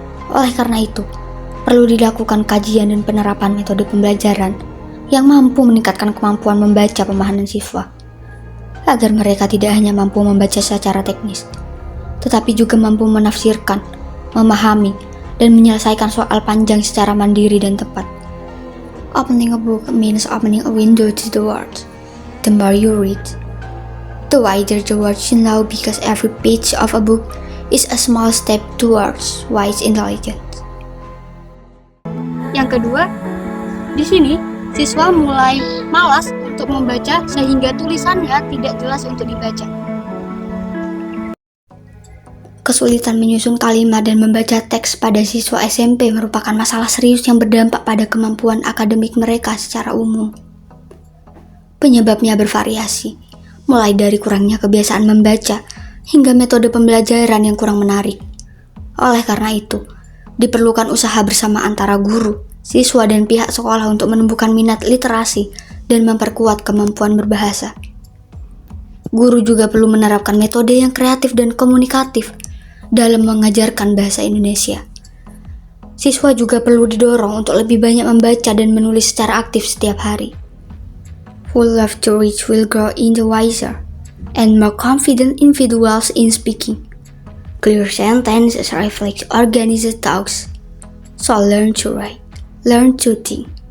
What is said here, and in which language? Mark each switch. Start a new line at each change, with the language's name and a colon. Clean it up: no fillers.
Indonesian: Oleh karena itu, perlu dilakukan kajian dan penerapan metode pembelajaran yang mampu meningkatkan kemampuan membaca pemahaman siswa, agar mereka tidak hanya mampu membaca secara teknis, tetapi juga mampu menafsirkan, memahami, dan menyelesaikan soal panjang secara mandiri dan tepat.
English: Opening a book means opening a window to the world. The more you read, the wider the world you know, because every page of a book is a small step towards wise intelligence.
Indonesian: Yang kedua, di sini siswa mulai malas untuk membaca sehingga tulisannya tidak jelas untuk dibaca. Kesulitan menyusun kalimat dan membaca teks pada siswa SMP merupakan masalah serius yang berdampak pada kemampuan akademik mereka secara umum. Penyebabnya bervariasi, mulai dari kurangnya kebiasaan membaca hingga metode pembelajaran yang kurang menarik. Oleh karena itu, diperlukan usaha bersama antara guru, siswa, dan pihak sekolah untuk menumbuhkan minat literasi dan memperkuat kemampuan berbahasa. Guru juga perlu menerapkan metode yang kreatif dan komunikatif dalam mengajarkan bahasa Indonesia. Siswa juga perlu didorong untuk lebih banyak membaca dan menulis secara aktif setiap hari.
English: Who love to reach will grow into wiser and more confident individuals in speaking. Clear sentences reflect organized thoughts. So learn to write, learn to think.